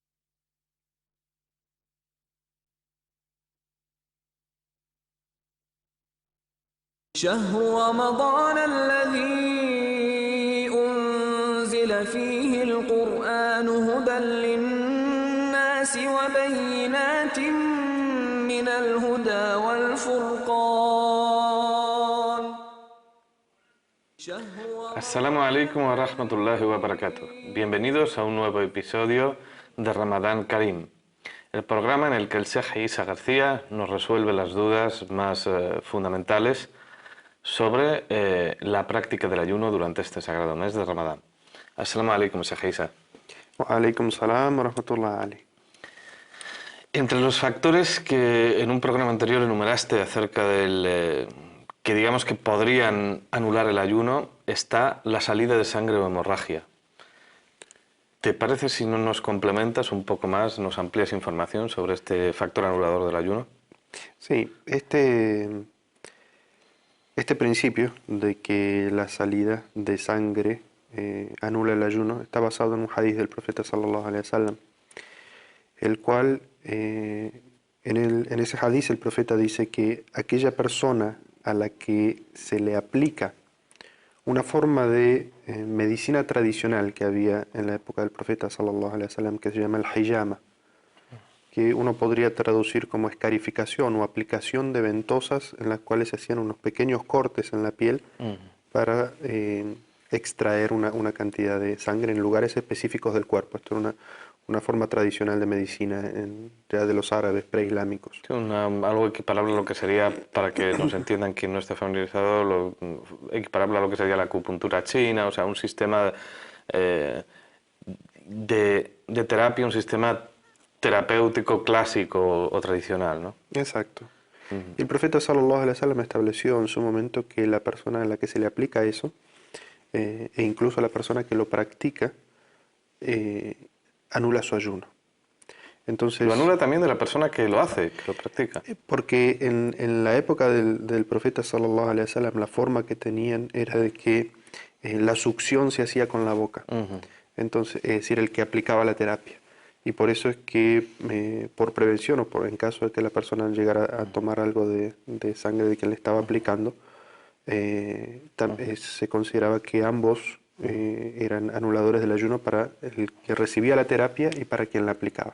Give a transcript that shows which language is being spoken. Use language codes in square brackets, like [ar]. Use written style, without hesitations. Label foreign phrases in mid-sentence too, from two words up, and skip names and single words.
[ar] شهر رمضان الذي أنزل فيه القرآن هدى للناس وبينات من الهدى والفرقان. السلام عليكم ورحمة الله وبركاته. [es] Bienvenidos a un nuevo episodio de Ramadán Karim, el programa en el que el Sheikh Isa García nos resuelve las dudas más fundamentales sobre la práctica del ayuno durante este sagrado mes de Ramadán. [ar] السلام عليكم, Sheikh Isa. وعليكم السلام ورحمة الله عليه. [es] Entre los factores que en un programa anterior enumeraste acerca del que digamos que podrían anular el ayuno está la salida de sangre o hemorragia. ¿Te parece si no nos complementas un poco más, nos amplías información sobre este factor anulador del ayuno? Sí, este principio de que la salida de sangre anula el ayuno está basado en un hadith del profeta [ar] صلى الله عليه وسلم, [es] el cual en ese hadith el profeta dice que aquella persona a la que se le aplica una forma de medicina tradicional que había en la época del profeta [ar] صلى الله عليه وسلم, [es] que se llama el hijama, que uno podría traducir como escarificación o aplicación de ventosas en las cuales se hacían unos pequeños cortes en la piel para extraer una cantidad de sangre en lugares específicos del cuerpo. Esto era una forma tradicional de medicina ya de los árabes preislámicos. Sí, algo equiparable a lo que sería, para que nos entiendan quien no esté familiarizado, equiparable a lo que sería la acupuntura china, o sea, un sistema de terapia, un sistema terapéutico clásico o tradicional, ¿no? Exacto. Y el profeta [ar] صلى الله عليه وسلم [es] estableció en su momento que la persona a la que se le aplica eso, e incluso a la persona que lo practica, anula su ayuno. Entonces, lo anula también de la persona que lo hace, que lo practica. Porque en la época del profeta [ar] صلى الله عليه وسلم [es] la forma que tenían era de que la succión se hacía con la boca. Entonces, es decir, el que aplicaba la terapia. Y por eso es que por prevención o en caso de que la persona llegara a tomar algo de sangre de quien le estaba aplicando, se consideraba que ambos eran anuladores del ayuno para el que recibía la terapia y para quien la aplicaba.